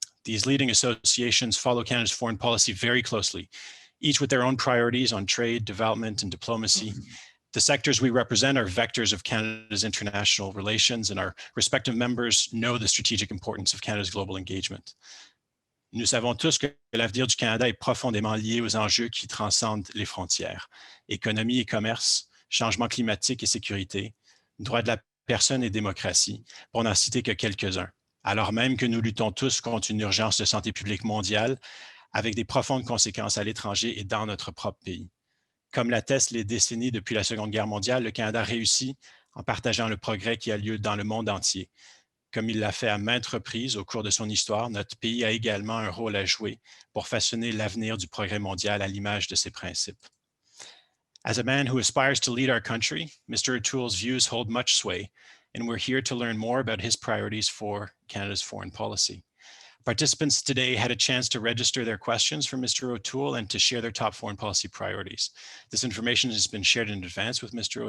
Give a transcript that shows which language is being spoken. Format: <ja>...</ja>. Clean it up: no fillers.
<en>These leading associations follow Canada's foreign policy very closely, each with their own priorities on trade, development, and diplomacy. The sectors we represent are vectors of Canada's international relations, and our respective members know the strategic importance of Canada's global engagement.</en> <fr>Nous savons tous que l'avenir du Canada est profondément lié aux enjeux qui transcendent les frontières: économie et commerce, changement climatique et sécurité, droits de la personne et démocratie, pour n'en citer que quelques-uns, alors même que nous luttons tous contre une urgence de santé publique mondiale avec des profondes conséquences à l'étranger et dans notre propre pays. Comme l'attestent les décennies depuis la Seconde Guerre mondiale, le Canada réussit en partageant le progrès qui a lieu dans le monde entier. Comme il l'a fait à maintes reprises au cours de son histoire, notre pays a également un rôle à jouer pour façonner l'avenir du progrès mondial à l'image de ses principes.</fr> <en>As a man who aspires to lead our country, Mr. O'Toole's views hold much sway, and we're here to learn more about his priorities for Canada's foreign policy. Participants today had a chance to register their questions for Mr. O'Toole and to share their top foreign policy priorities. This information has been shared in advance with Mr.</en>